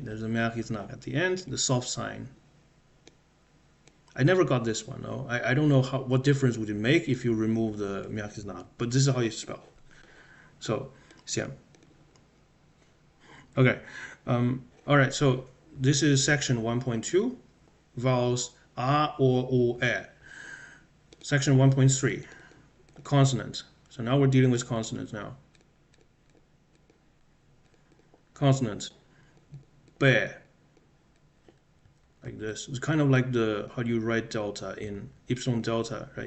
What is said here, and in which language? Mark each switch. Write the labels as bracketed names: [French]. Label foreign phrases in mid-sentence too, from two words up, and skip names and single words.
[English] There's a [Russian] мягкий знак [English] at the end, the soft sign. I never got this one, no. I don't know what difference would it make if you remove the [Russian] мягкий знак, [English] but this is how you spell. So, семь. Okay, all right, so this is section 1.2, vowels a, o, e. Section 1.3, consonants. So now we're dealing with consonants now. Consonants. B. Like this. It's kind of like the how do you write delta in epsilon delta, right?